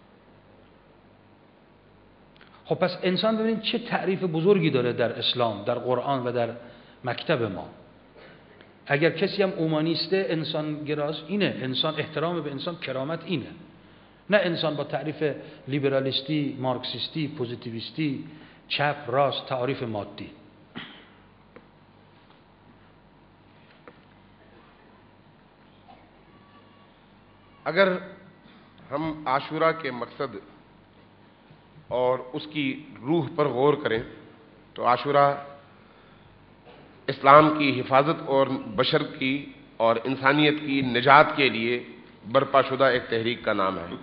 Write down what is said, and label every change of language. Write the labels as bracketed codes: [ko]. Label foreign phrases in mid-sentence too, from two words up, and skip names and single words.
[fa] خب پس انسان ببینید چه تعریف بزرگی داره در اسلام، در قرآن و در مکتب ما. اگر کسی هم اومانیسته، انسان گراست، اینه انسان، احترام به انسان، کرامت اینه، نه انسان با تعریف لیبرالیستی، مارکسیستی، پوزیتیویستی، چپ راست، تعریف مادی. [ur] اگر ہم عاشورہ کے مقصد اور اس کی روح پر غور کریں تو عاشورہ اسلام کی حفاظت اور بشر کی اور انسانیت کی نجات کے لیے برپا شدہ ایک تحریک کا نام ہے۔